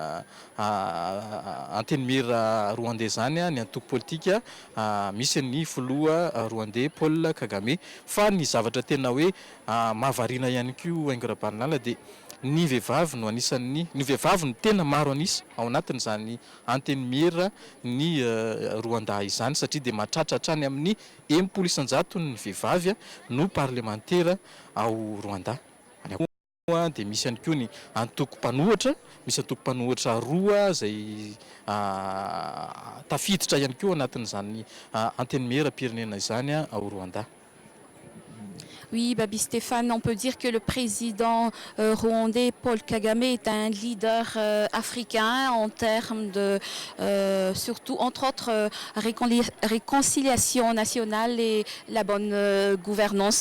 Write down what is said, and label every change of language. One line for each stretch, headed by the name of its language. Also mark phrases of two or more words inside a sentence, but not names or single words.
Malagasy: antenimera rwandais zany ny antoko politika misy ny filoha rwandais Paul Kagame fa ny zavatra tena hoe mahavariana ihany koa haingo rahabarinala dia ny vehivavy no anisan'ny ny vehivavy no tena maro anisy ao anatin'izany antenimera ny Rwanda izany satria dia mahatratra hatrany amin'ny 100% ny vehivavy no parlementaire ao Rwanda. Dia misy ihany koa ny antoko-panohatra, misy antoko-panohatra roa izay tafiditra ihany koa anatin'izany antenimera pirenena izany ao Rwanda.
French: Oui, Babi Stéphane, on peut dire que le président rwandais Paul Kagame est un leader africain en termes de, surtout entre autres, réconciliation nationale et la bonne gouvernance.